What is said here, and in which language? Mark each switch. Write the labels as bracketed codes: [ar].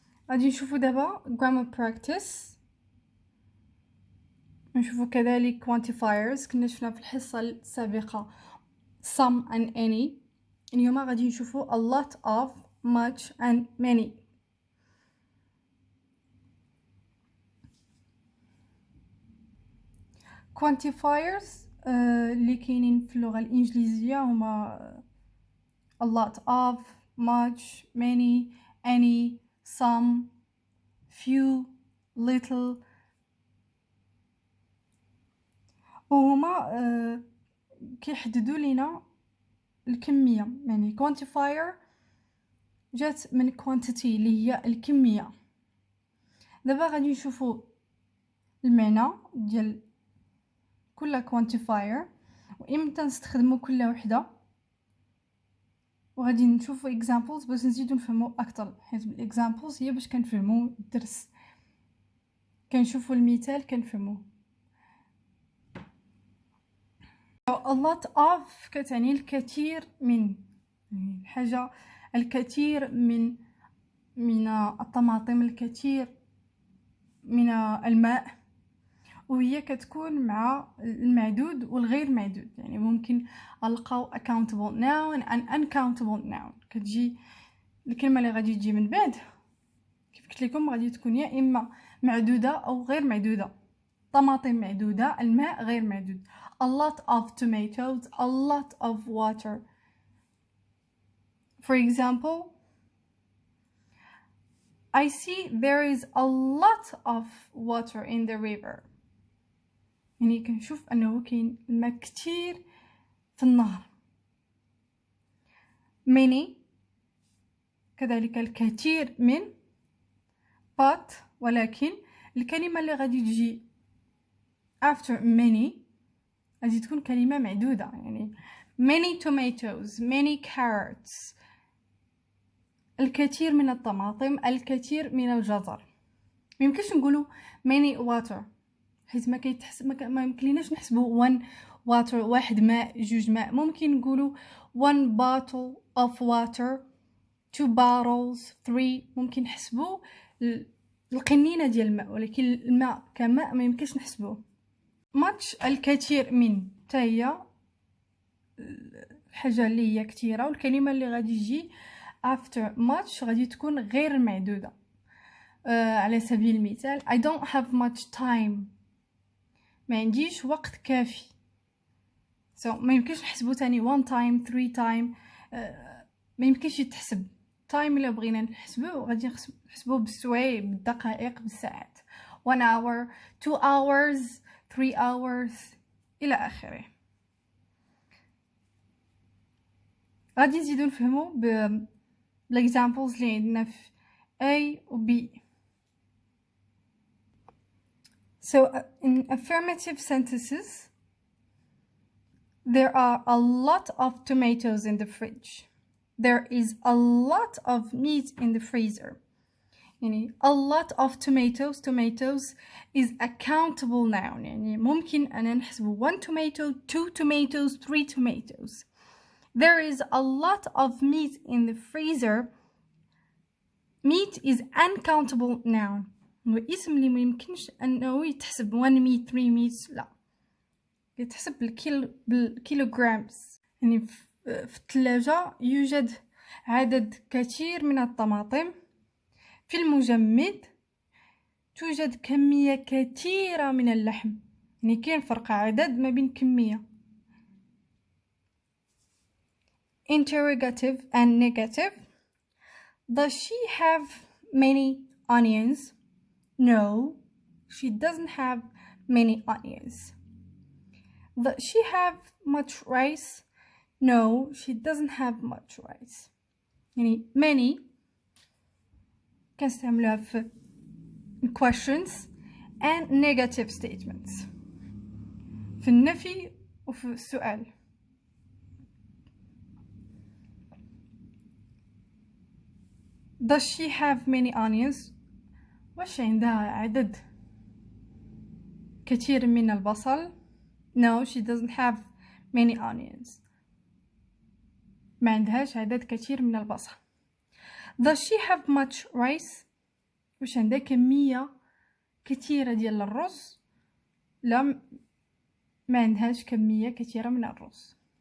[ar] غادي نشوفو دابا [en] grammar practice. [ar] نشوفو كذلك quantifiers. كنا شفنا في الحصة السابقة [en] some and any. [ar] اليوم غادي نشوفو [en] a lot of, much and many. quantifiers [ar] اللي كاينين في اللغة الإنجليزية هما [en] a lot of, much, many, any, some, few, little. [ar] وهما كيحددوا لينا الكمية. يعني quantifier جات من quantity اللي هي الكمية. دابا غادي نشوفوا المعنى ديال كل quantifier وإمتى نستخدموا كل وحدة، وغادي نشوفوا examples باش نزيدو نفهموا اكثر، حيت بالاكزامبلز هي باش كنفهموا الدرس، كنشوفوا المثال كنفهموا. a lot of كتعني الكثير من، الحاجة الكثير من الطماطم، الكثير من الماء، وهي كتكون مع المعدود والغير معدود. يعني ممكن ألقاو [en] accountable noun and uncountable noun. [ar] كتجي الكلمة اللي غادي تجي من بعد كيف قلت لكم غادي تكون يا إما معدودة أو غير معدودة. طماطم معدودة، الماء غير معدود. [en] a lot of tomatoes, a lot of water. For example, I see there is a lot of water in the river. [ar] يعني كنشوف أنه كاين الماء كتير في النهر. many كذلك الكثير من، but ولكن الكلمة اللي غادي تجي [en] after many [ar] غادي تكون كلمة معدودة. يعني [en] many tomatoes, many carrots، [ar] الكثير من الطماطم، الكثير من الجزر. ما يمكنش نقولوا [en] many water [ar] حيت ما كيتحسب، ما يمكنليناش نحسبوا [en] one water، [ar] واحد ماء، جوج ماء. ممكن نقولوا [en] one bottle of water، two bottles، three. [ar] ممكن نحسبوا القنينة ديال الماء، ولكن الماء كماء ما يمكنش نحسبوه. much الكثير من، حتى هي الحاجة اللي هي كثيرة، والكلمة اللي غادي تجي after much غادي تكون غير معدودة. على سبيل المثال [en] I don't have much time، [ar] ما عنديش وقت كافي. so ما يمكنش نحسبو تاني [en] one time three time، [ar] ما يمكنش يتحسب. time إلا بغينا نحسبوه غادي نحسبوه بالسوايع، بالدقائق، بالساعات. [en] 1 hour 2 hours 3 hours [ar] إلى آخره. غادي نزيدو نفهمو بالexamples اللي عندنا في A و B. [en] So in affirmative sentences, there are a lot of tomatoes in the fridge. There is a lot of meat in the freezer. يعني a lot of tomatoes. Tomatoes is a countable noun. [ar] يعني ممكن أنا نحسب [en] 1 tomato 2 tomatoes 3 tomatoes. There is a lot of meat in the freezer. Meat is uncountable noun. [ar] هو اسم اللي ما يمكنش انه يتحسب [en] 1 meat 3 meat، [ar] لا، يتحسب بالكيلوغرامز. يعني في الثلاجة يوجد عدد كثير من الطماطم. في المجمد توجد كمية كثيرة من اللحم. يعني كاين فرق عدد ما بين كمية. [en] Interrogative and negative. Does she have many onions? No, she doesn't have many onions. Does she have much rice? No, she doesn't have much rice. [ar] يعني many كنستعملوها في [en] questions and negative statements [ar] في النفي وفي السؤال. [en] Does she have many onions? [ar] واش عندها عدد كثير من البصل؟ [en] No, she doesn't have many onions. [ar] ما عندهاش عدد كثير من البصل. [en] Does she have much rice? [ar] واش عندها كمية كثيرة ديال الرز؟ لا، ما عندهاش كمية كثيرة من الرز.